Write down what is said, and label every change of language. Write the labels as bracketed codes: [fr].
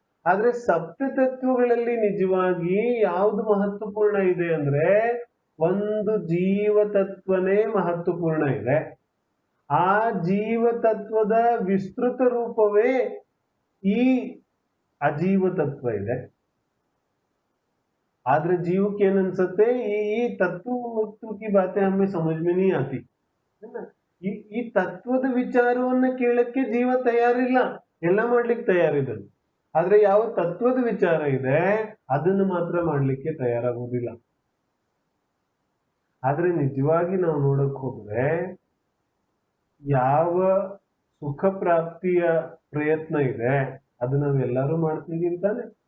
[kn] ಆದ್ರೆ ಸಪ್ತತತ್ವಗಳಲ್ಲಿ ನಿಜವಾಗಿ ಯಾವುದು ಮಹತ್ವಪೂರ್ಣ ಇದೆ ಅಂದ್ರೆ ಒಂದು ಜೀವತತ್ವನೇ ಮಹತ್ವಪೂರ್ಣ ಇದೆ. ಆ ಜೀವತತ್ವದ ವಿಸ್ತೃತ ರೂಪವೇ ಈ ಅಜೀವ ತತ್ವ ಇದೆ. [hi] आदरे जीव के अनसते ये तत्व की बातें हमें समझ में नहीं आती है ना. [kn] ಈ ತತ್ವದ ವಿಚಾರವನ್ನ ಕೇಳಕ್ಕೆ ಜೀವ ತಯಾರಿಲ್ಲ, ಎಲ್ಲ ಮಾಡ್ಲಿಕ್ಕೆ ತಯಾರಿದ್ದಾನೆ. ಆದ್ರೆ ಯಾವ ತತ್ವದ ವಿಚಾರ ಇದೆ ಅದನ್ನು ಮಾತ್ರ ಮಾಡ್ಲಿಕ್ಕೆ ತಯಾರಾಗುವುದಿಲ್ಲ. ಆದ್ರೆ ನಿಜವಾಗಿ ನಾವು ನೋಡಕ್ ಹೋದ್ರೆ ಯಾವ ಸುಖ ಪ್ರಾಪ್ತಿಯ ಪ್ರಯತ್ನ ಇದೆ ಅದು ನಾವೆಲ್ಲರೂ ಮಾಡ್ತಿದೀವಿ ತಾನೆ.